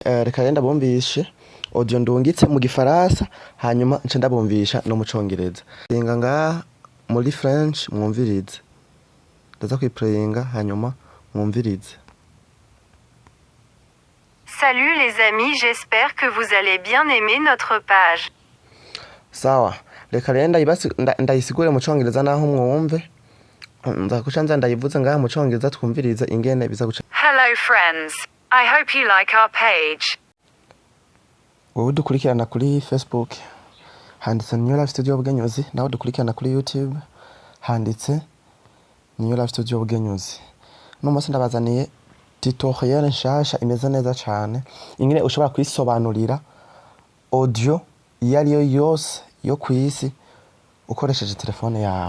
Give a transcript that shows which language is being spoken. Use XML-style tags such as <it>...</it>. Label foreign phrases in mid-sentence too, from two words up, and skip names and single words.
<rn>reka renda bumvishe audio ndungitse mu gifaransa hanyuma nce ndabumvisha no mu congereza. Inga nga muri French mwumvirize. Ndaza kwiplayinga hanyuma mwumvirize.</rn> <fr>Salut les amis, j'espère que vous allez bien aimer notre page.</fr> <rn>Sawa, reka renda ndayisigure mu congereza naho mwumve. Nzakucanza ndayivuze ngaha mu congereza twumvirize ingene biza guca.</rn> <en>Hello friends, I hope you like our page.</en> <rn>Wowe dukurikirana kuri Facebook handitse New Life Studio Bugenyuzi, nawe dukurikirana kuri YouTube handitse New Life Studio Bugenyuzi. No munsi ndabazaniye tutorial nshasha imeze neza cyane ingene ushobora kwisobanurira audio iyo yose yo kwisi ukoresheje telefone yawe.</rn>